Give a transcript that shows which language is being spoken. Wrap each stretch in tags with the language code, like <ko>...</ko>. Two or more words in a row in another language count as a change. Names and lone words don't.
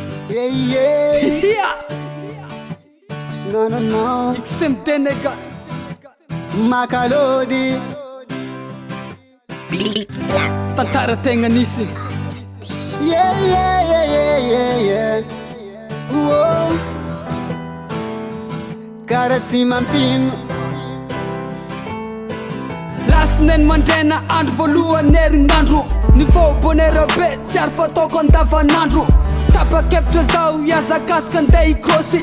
<en>Yeah. No. XMD nigga. MACKALAODY.</en> <mg>Tantara tegna nisy.</mg> <en>Yeah. Whoa.</en> <mg>Karaha tsy mampino. Lasinainy mandraina andro voalohany herignandro. Ny fôbonera be tsy ary fataoko andavanandro. Tapa-kevitra zao hiazakasika andeha hikrôsy.</mg>